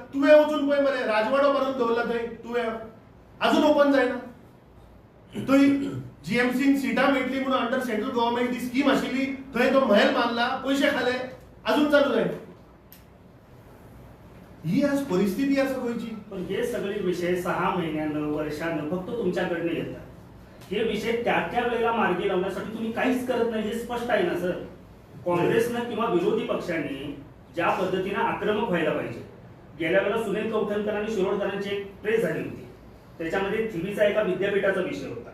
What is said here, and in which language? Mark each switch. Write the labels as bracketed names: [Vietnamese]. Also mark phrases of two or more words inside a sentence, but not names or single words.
[Konkani] तुवें वचून पळय मरे, राजवाडो बांदून दवरला थंय, तुवें अजून ओपन जायना. थंय जीएमसीन सिटां मेळटली म्हणून [English] under central government [Konkani] ती स्कीम आशिल्ली, थंय तो महल बांदला, पैसे खाले, अजून चालू जाय. ही आज परिस्थिती आसा गोंयची. [Marathi] पण हे सगळे विषय 6 महिन्यानं वर्षानं फक्त तुमच्याकडनं येतात. हे विषय त्या वेळेला मार्गी लावण्यासाठी तुम्ही काहीच करत नाही, हे स्पष्ट आहे ना सर. काँग्रेसनं किंवा विरोधी पक्षांनी ज्या पद्धतीनं आक्रमक व्हायला पाहिजे, गेल्या वेळेला सुनील कौठणकर आणि शिरोडकरांची एक प्रेस झाली होती, त्याच्यामध्ये थिवीचा एका विद्यापीठाचा विषय होता.